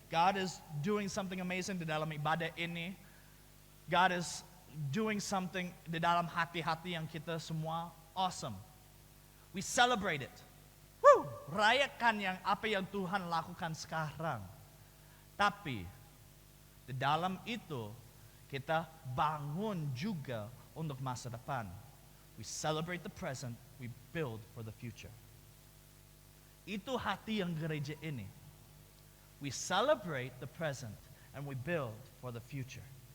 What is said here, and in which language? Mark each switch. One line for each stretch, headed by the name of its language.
English: God is doing something amazing
Indonesian: di dalam ibadah ini.
English: God is doing something
Indonesian: di dalam hati-hati yang kita semua.
English: Awesome. We celebrate it. Woo!
Indonesian: Rayakan yang apa yang Tuhan lakukan sekarang. Tapi di dalam itu kita bangun juga untuk masa depan.
English: We celebrate the present, we build for the future.
Indonesian: Itu hati yang gereja ini.
English: We celebrate the present and we build for the future.